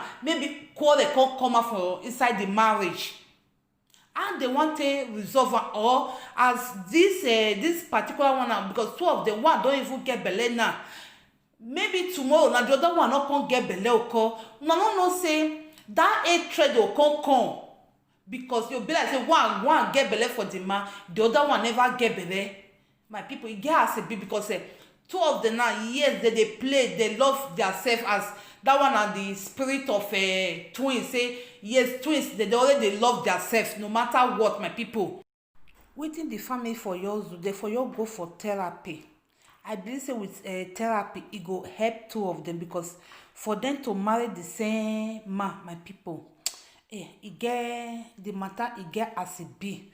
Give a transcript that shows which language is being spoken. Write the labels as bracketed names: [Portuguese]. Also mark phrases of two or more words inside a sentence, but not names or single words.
[Nigerian Pidgin] Maybe quarrel come out for inside the marriage, and they want to resolve am, or as this particular one now, because two of them, one don't even get belle now, maybe tomorrow now the other one not come get belle oko. No say that hatred will come, because you be like say one get belle for the man, the other one never get belle. My people, e get as e be, because two of them now, yes, they play, they love themselves as that one, and the spirit of twins. Say yes, twins, they already love themselves no matter what. My people, wetin the family for yours do, they for you go for therapy. I believe say with therapy it go help two of them, because for them to marry the same man, my people, e get the matter, e get as it be.